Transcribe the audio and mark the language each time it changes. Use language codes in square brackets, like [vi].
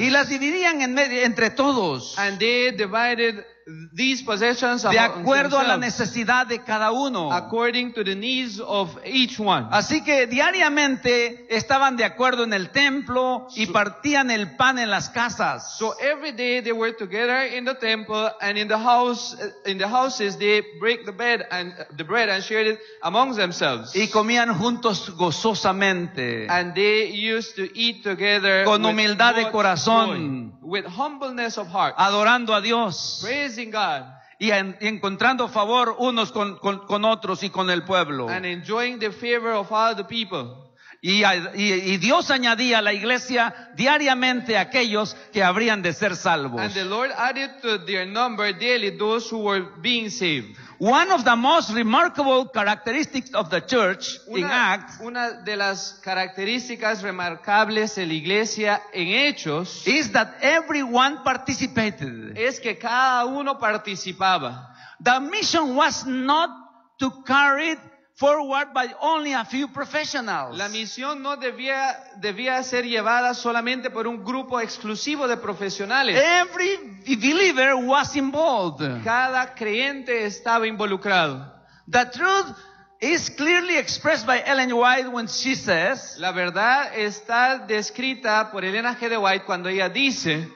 [es] Y las dividían entre todos. [en] And they divided these possessions [es] de acuerdo a la necesidad de cada uno. [en] According to the needs of each one. [es] Así que diariamente estaban de acuerdo en el templo y partían el pan en las casas. [en] So every day they were together in the temple and in the houses they break the bread and shared it among themselves. [es] Y comían juntos gozosamente. [en] And they used to eat together [es] con humildad de corazón. [en] With humbleness of heart. [es] Adorando a Dios. [en] Praising God. [es] Y encontrando favor unos con otros y con el pueblo. [en] And enjoying the favor of all the people. [es] Y Dios añadía a la iglesia diariamente aquellos que habrían de ser salvos. [en] And the Lord added to their number daily those who were being saved. One of the most remarkable characteristics of the church in Acts. [es] Una de las características remarcables de la iglesia en Hechos. [en] Is that everyone participated. [es] Es que cada uno participaba. [en] The mission was not to carry it forward by only a few professionals. [es] La misión no debía ser llevada solamente por un grupo exclusivo de profesionales. [en] Every believer was involved. [es] Cada creyente estaba involucrado. [en] The truth is clearly expressed by Ellen White when she says, [es] la verdad está descrita por Elena G. de White cuando ella dice,